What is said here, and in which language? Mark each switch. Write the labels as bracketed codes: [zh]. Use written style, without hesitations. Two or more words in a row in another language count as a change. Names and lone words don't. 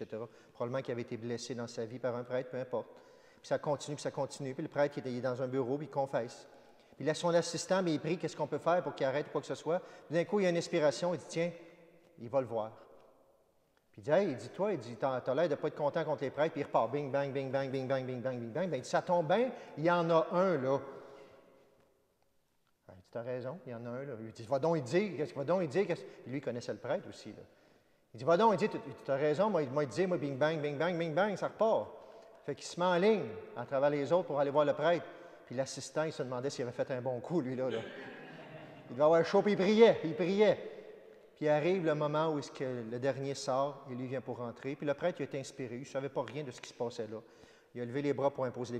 [fr] Probablement qu'il avait été blessé dans sa vie par un prêtre, peu importe. Puis ça continue, puis le prêtre, il est dans un bureau, puis il confesse. Puis là, son assistant, mais il prie, qu'est-ce qu'on peut faire pour qu'il arrête ou quoi que ce soit. Puis d'un coup, il y a une inspiration, il dit, tiens, il va le voir. Puis Puis il dit, hey, il dit, toi, il dit, t'as l'air de ne pas être content contre les prêtres, puis il repart, bing, bang, bing, bang, bing, bang, bing, bang, bing, bang. Ben, il dit, ça tombe bien, il y en a un, là. Ben, il dit, t'as raison, il y en a un, là. Il dit, va donc, il dit, qu'est-ce qu'il va donc, il dit, qu'est-ce... Lui, il connaissait le prêtre aussi, là. Il dit, va donc, il dit, t'as raison, moi, il dit, moi, bing, bang, bing, bang, bing, bang, ça repart. Fait qu'il se met en ligne, à travers les autres, pour aller voir le prêtre. Puis l'assistant, il se demandait s'il avait fait un bon coup, lui, là. Il devait avoir chaud, puis il priait, puis il priait. Puis arrive le moment où est-ce que le dernier sort, et lui vient pour rentrer. Puis le prêtre, il a été inspiré, il ne savait pas rien de ce qui se passait là. Il a levé les bras pour imposer.